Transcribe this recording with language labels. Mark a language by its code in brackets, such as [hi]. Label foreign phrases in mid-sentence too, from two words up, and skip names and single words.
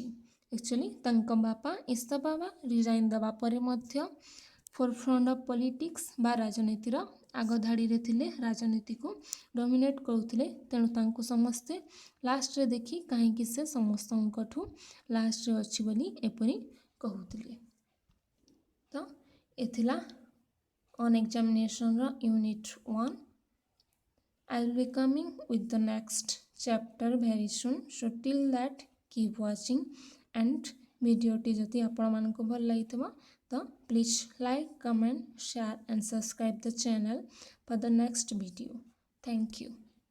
[or] ଆକ୍ଚୁଆଲି ତାଙ୍କ ବାପା ଇସ୍ତଫା ବା ରିଜାଇନ୍ ଦେବା ପରେ ମଧ୍ୟ [en] forefront of politics [or] ବା ରାଜନୀତିର ଆଗଧାଡ଼ିରେ ଥିଲେ, ରାଜନୀତିକୁ ଡୋମିନେଟ୍ କରୁଥିଲେ। ତେଣୁ ତାଙ୍କୁ ସମସ୍ତେ ଲାଷ୍ଟରେ ଦେଖି କାହିଁକି ସେ ସମସ୍ତଙ୍କଠୁ ଲାଷ୍ଟରେ ଅଛି ବୋଲି ଏପରି କହୁଥିଲେ। ତ ଏ ଥିଲା [en] on examination unit [or] 1। [en] I will be coming with the next chapter very soon. So till that keep watching and [or] ଭିଡ଼ିଓଟି ଯଦି ଆପଣମାନଙ୍କୁ ଭଲ ଲାଗିଥିବ ତ [en] please like, comment, share and subscribe the channel for the next video. Thank you.